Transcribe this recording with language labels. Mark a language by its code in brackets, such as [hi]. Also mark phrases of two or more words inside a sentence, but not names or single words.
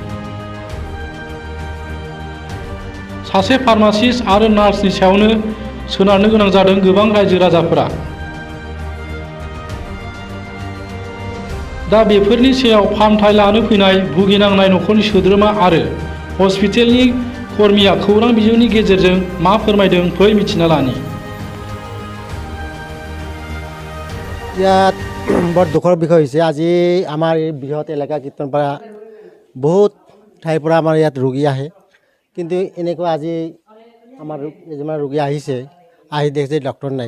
[brx] सासे फार्मासिस्ट आरो नार्सनि सायावनो सोनारनो गोनां जादों गोबां रायजो राजाफोरा। दा बेफोरनि सायाव फाहामथाय लानो फैनाय भुगिनांनाय नखरनि सोद्रोमा आरो हस्पिटालनि कर्मीया खौरां बिजोंनि गेजेरजों मा फोरमायदों फै मिथिना लानि। [as] ইয়াত বৰ দুখৰ বিষয় হৈছে, আজি আমাৰ এই বৃহৎ এলেকা কীৰ্তনপাৰা বহুত ঠাইৰ পৰা আমাৰ ইয়াত ৰোগী আহে, কিন্তু এনেকুৱা আজি আমাৰ এজন ৰোগী আহিছে, আহি দেখিছে ডক্টৰ নাই।